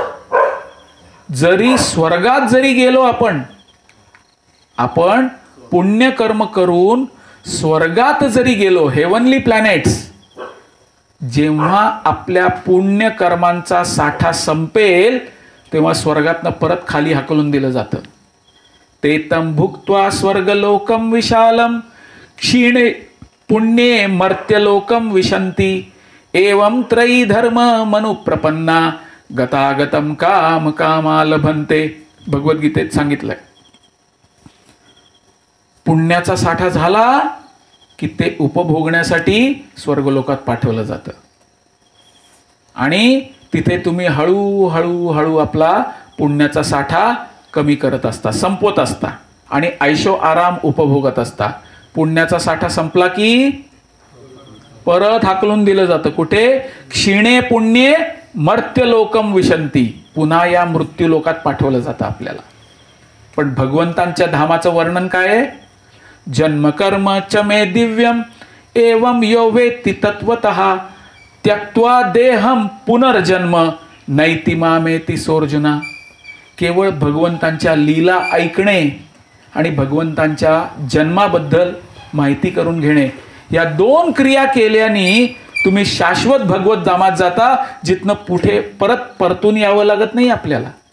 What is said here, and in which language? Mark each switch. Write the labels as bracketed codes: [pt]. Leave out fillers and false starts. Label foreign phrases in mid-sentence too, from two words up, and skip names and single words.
[mr] जरी स्वर्गात जरी गेलो आपण पुण्यकर्म करून स्वर्गात जरी गेलो, [en] heavenly planets, [mr] जेव्हा आपल्या पुण्यकर्मांचा साठा संपेल तेव्हा स्वर्गातनं परत खाली हाकलून दिलं जातं. [sa] तेतम भुक्त्वा स्वर्गलोकम विशालम, क्षीणे पुण्ये मर्त्यलोकम विशंती, एवं त्रयी धर्म मनुप्रपन्ना, गतागतम काम कामा लभन्ते. [mr] भगवद्गीतेत सांगितलंय. पुण्याचा साठा झाला की ते उपभोगण्यासाठी स्वर्गलोकात पाठवलं जातं आणि तिथे तुम्ही हळूहळू हळू आपला पुण्याचा साठा कमी करत असता, संपवत असता आणि ऐशो आराम उपभोगत असता. पुण्याचा साठा संपला की परत हाकलून दिलं जातं. कुठे? [sa] क्षीणे पुण्ये मर्त्यलोकम विशंती. [mr] पुन्हा या मृत्यूलोकात पाठवलं जातं आपल्याला. पण भगवंतांच्या धामाचं वर्णन काय आहे? [sa] जन्मकर्म च मे दिव्यम एवं यो वेत्ति तत्वतः, त्यक्त्वा देहम पुनर्जन्म नैति मामेति सोर्जुना. [mr] केवळ भगवंतांच्या लीला ऐकणे आणि भगवंतांच्या जन्माबद्दल माहिती करून घेणे, या 2 क्रिया केल्याने तुम्ही शाश्वत भगवत धामात जाता, जिथनं पुढे परतून यावं लागत नाही आपल्याला.